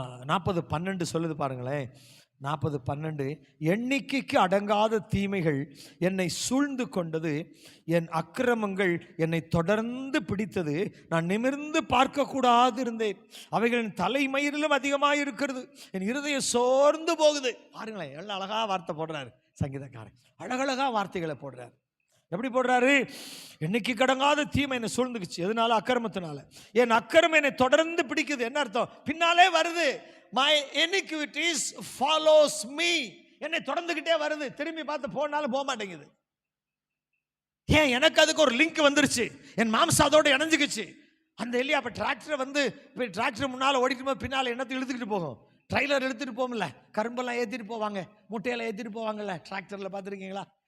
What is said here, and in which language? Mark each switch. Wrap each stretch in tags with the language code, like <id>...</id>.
<ta>40:12 சொல்லுது பாருங்களேன். 40:12, எண்ணிக்கைக்கு அடங்காத தீமைகள் என்னை சூழ்ந்து கொண்டது, என் அக்கிரமங்கள் என்னை தொடர்ந்து பிடித்தது, நான் நிமிர்ந்து பார்க்கக்கூடாது இருந்தேன், அவைகளின் தலைமயிரிலும் அதிகமாக இருக்கிறது, என் இருதயம் சோர்ந்து போகுது. பாருங்களேன், எல்லாம் அழகா வார்த்தை போடுறாரு சங்கீதக்காரன். அழகழகா வார்த்தைகளை போடுறாரு. எப்படி போடுறாரு? எண்ணிக்கை கடங்காத தீமை என்னை சூழ்ந்துக்குச்சு. எதனால? அக்கிரமத்தினால. என் அக்கிரமம் என்னை தொடர்ந்து பிடிக்குது. என்ன அர்த்தம்? பின்னாலே வருது.</ta> <en>My iniquities follows me.</en> <ta>என்னை தொடர்ந்துகிட்டே வருது. திரும்பி பார்த்து போனாலும் போக மாட்டேங்குது. ஏன்? எனக்கு அதுக்கு ஒரு லிங்க் வந்துருச்சு. என் மாம்சம் அதோட இணைஞ்சுக்குச்சு. அந்த இல்லையா, அப்போ டிராக்டர் வந்து டிராக்டர் முன்னால் ஓடிட்டு போது பின்னால் என்னத்தை இழுத்துக்கிட்டு போகும்? ட்ரைலர் எடுத்துகிட்டு போகும்ல, கரும்பெல்லாம் ஏற்றிட்டு போவாங்க, முட்டையெல்லாம் ஏற்றிட்டு போவாங்கல்ல டிராக்டரில், பார்த்துருக்கீங்களா?</ta>